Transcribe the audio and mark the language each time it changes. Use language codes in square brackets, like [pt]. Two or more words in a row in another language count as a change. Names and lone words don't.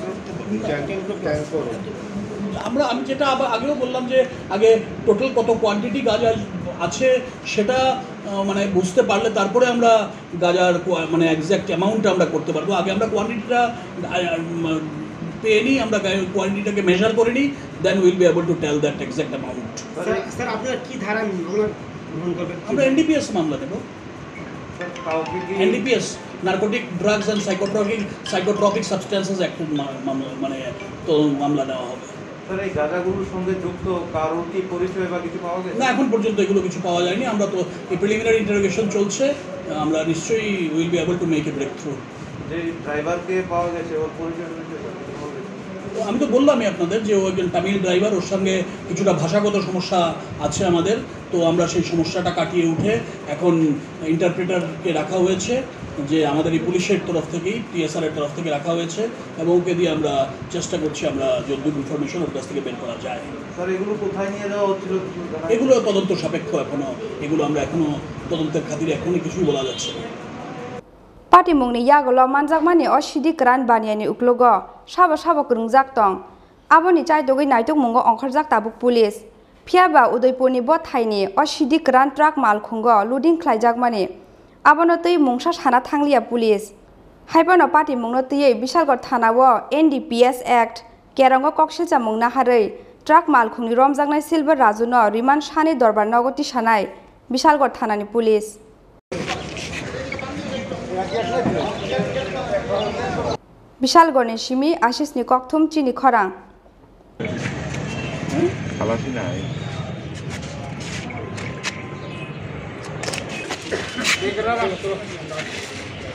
[bn] আমি যেটা আগেও বললাম যে আগে টোটাল কত কোয়ান্টিটি গাঁজা আছে সেটা মানে বুঝতে পারলে তারপরে আমরা গাঁজার মানে [en] exact amountটা [bn] আমরা করতে পারবো আগে আমরা কোয়ান্টিটিটা পেয়ে নিই আমরা কোয়ান্টিটিটাকে মেজার করে নিই [en] then will be able to tell that exact amount [bn] স্যার আপনারা কি ধারা মামলা গ্রহণ করবেন আমরা এনডিপিএস মামলা দেব এনডিপিএস নার্কোটিক ড্রাগস অ্যান্ড সাইকোট্রপিক সাবস্টেন্সেস অ্যাক্ট মানে তো মামলা নেওয়া হবে স্যার এই গাঁজাগুলোর সঙ্গে যুক্ত কারোর কি পরিচয় বা কিছু পাওয়া গেছে না এখন পর্যন্ত এগুলো কিছু পাওয়া যায়নি আমরা তো এই [en] preliminary interrogation [bn] চলছে আমরা নিশ্চয়ই [en] will be able to make a break through. [bn] যে ড্রাইভারকে পাওয়া গেছে ওর পরিচয় আমি তো বললামই আপনাদের যে ও একজন তামিল ড্রাইভার, ওর সঙ্গে কিছুটা ভাষাগত সমস্যা আছে আমাদের, তো আমরা সেই সমস্যাটা কাটিয়ে উঠে এখন ইন্টারপ্রেটারকে রাখা হয়েছে, যে আমাদের এই পুলিশের তরফ থেকেই টিএসআরের তরফ থেকে রাখা হয়েছে, এবং ওকে দিয়ে আমরা চেষ্টা করছি আমরা যতদূর ইনফরমেশন ওর কাছ থেকে বের করা যায়। স্যার এগুলো কোথায় নিয়ে যাওয়া হচ্ছিল? এগুলো তদন্ত সাপেক্ষ, এগুলো আমরা এখনো তদন্তের খাতিরে এখনই কিছুই বলা যাচ্ছে না। [trp] Party mungni yagolo manjakmani o Siddi Kwran baniani uklogo sabo sabo krungjak tong aboni chai dogoi naitok mungo ongkharjak tabuk police phiaba Udaipurni bo thaini o Siddi Kwran truck malkhungo loading khlaijakmani abono tui mungsa sana thanglia police haibano party mungno tui Bishalgarh Thana o NDPS Act kerango koksilcha mungna harei truck malkhungni romjaknai silver rajuno remand sani dorbar nogoti sanai Bishalgarh Thanani police Bishalgarhni simi Ashishni kokthum chini khorang [bn] খালাসি নাই